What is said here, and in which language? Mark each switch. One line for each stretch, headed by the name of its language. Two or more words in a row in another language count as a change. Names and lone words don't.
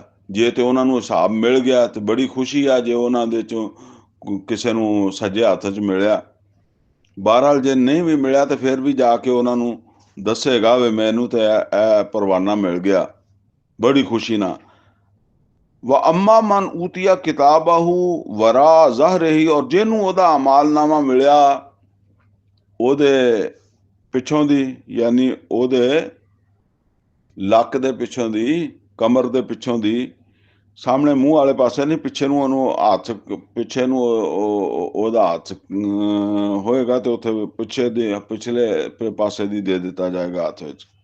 Punjabi: ਜੇ ਤੇ ਉਹਨਾਂ ਨੂੰ ਹਿਸਾਬ ਮਿਲ ਗਿਆ ਤੇ ਬੜੀ ਖੁਸ਼ੀ ਆ, ਜੇ ਉਹਨਾਂ ਦੇ ਚੋਂ ਕਿਸੇ ਨੂੰ ਸੱਜੇ ਹੱਥ 'ਚ ਮਿਲਿਆ। ਬਹਰਹਾਲ ਜੇ ਨਹੀਂ ਵੀ ਮਿਲਿਆ ਤੇ ਫਿਰ ਵੀ ਜਾ ਕੇ ਉਹਨਾਂ ਨੂੰ ਦੱਸੇਗਾ ਵੀ ਮੈਨੂੰ ਤੇ ਇਹ ਪਰਵਾਨਾ ਮਿਲ ਗਿਆ, ਬੜੀ ਖੁਸ਼ੀ ਨਾਲ।
Arabic: وأما من أوتي كتابه وراء ظهره,
Punjabi: और ਜਿਹਨੂੰ ਉਹਦਾ ਅਮਾਲਨਾਮਾ ਮਿਲਿਆ ਉਹਦੇ ਪਿੱਛੋਂ ਦੀ, ਯਾਨੀ ਉਹਦੇ ਲੱਕ ਦੇ ਪਿੱਛੋਂ ਦੀ, ਕਮਰ ਦੇ ਪਿੱਛੋਂ ਦੀ, ਸਾਹਮਣੇ ਮੂੰਹ ਵਾਲੇ ਪਾਸੇ ਨਹੀਂ, ਪਿੱਛੇ ਨੂੰ ਉਹਨੂੰ ਹੱਥ, ਪਿੱਛੇ ਨੂੰ ਉਹਦਾ ਹੱਥ ਹੋਏਗਾ ਤੇ ਉੱਥੇ ਪਿੱਛੇ ਦੇ ਪਿਛਲੇ ਪਾਸੇ ਦੀ ਦੇ ਦਿੱਤਾ ਜਾਏਗਾ ਹੱਥ ਵਿੱਚ।